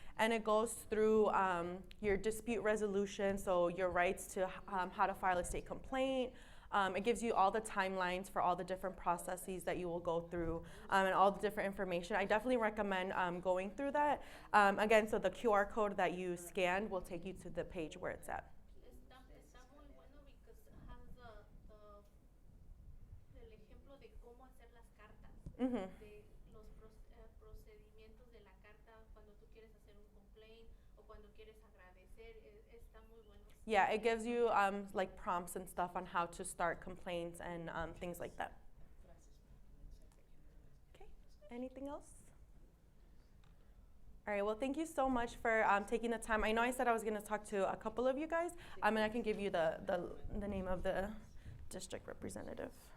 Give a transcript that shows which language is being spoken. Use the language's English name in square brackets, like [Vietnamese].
[English] And it goes through your dispute resolution, so your rights to how to file a state complaint, It gives you all the timelines for all the different processes that you will go through and all the different information. I definitely recommend going through that. Again, so the QR code that you scanned will take you to the page where it's at. [Spanish] Está muy bueno [English] because it has [Spanish] el ejemplo de cómo hacer las cartas, Mhm. de los procedimientos de la carta cuando tú quieres hacer un complaint o cuando quieres agradecer. Está muy bueno. [English] Yeah, it gives you like prompts and stuff on how to start complaints and things like that. Okay, anything else? All right, well, thank you so much for taking the time. I know I said I was going to talk to a couple of you guys, and I can give you the name of the district representative.